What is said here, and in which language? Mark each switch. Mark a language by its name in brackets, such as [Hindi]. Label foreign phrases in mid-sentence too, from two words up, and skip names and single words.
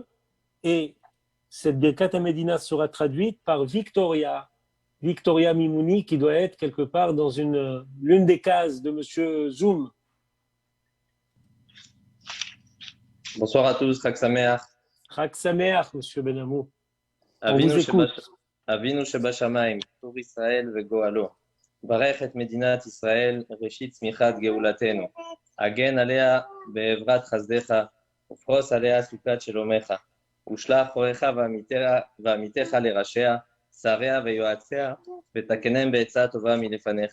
[French] Et cette [Hebrew] ברכת המדינה [French] sera traduite par Victoria Mimouni, qui doit être quelque part dans l'une des cases de Monsieur Zoom. Bonsoir à tous, [Hebrew] חג שמח. חג שמח, [French] Monsieur Benamou. On vous écoute. [Hebrew] אבינו שבשמיים, טוב ישראל וגואלו. ברך את מדינת ישראל, ראשית צמיחת גאולתנו. הגן עליה בעברת חסדך, ופרוס עליה סוכת שלומך. ושלח חורך ועמיתך לראשיה, שריה ויועציה, ותקנם בעצה טובה מלפניך.